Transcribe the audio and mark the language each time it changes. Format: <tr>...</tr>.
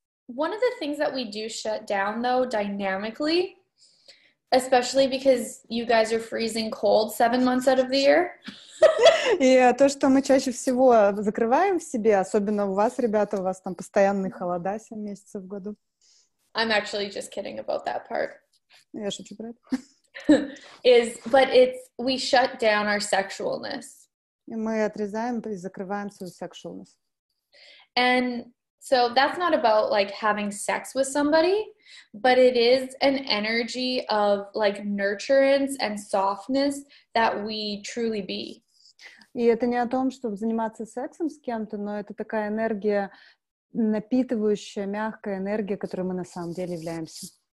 <en>One of the things that we do shut down, though, dynamically, especially because you guys are freezing cold 7 months out of the year.</en> <ru>И то, что мы чаще всего закрываем в себе, особенно у вас, ребята, у вас там постоянные холода 7 месяцев в году.</ru> <en>I'm actually just kidding about that part.</en> <ru>Я шучу про это.</ru> <en>We shut down our sexualness.</en> <ru>И мы отрезаем и закрываем свою sexualness.</ru> <en>And so that's not about like having sex with somebody, but it is an energy of like nurturance and softness that we truly be.</en> <ru>И это не о том, чтобы заниматься сексом с кем-то, но это такая энергия, напитывающая, мягкая энергия, которой мы на самом деле являемся.</ru>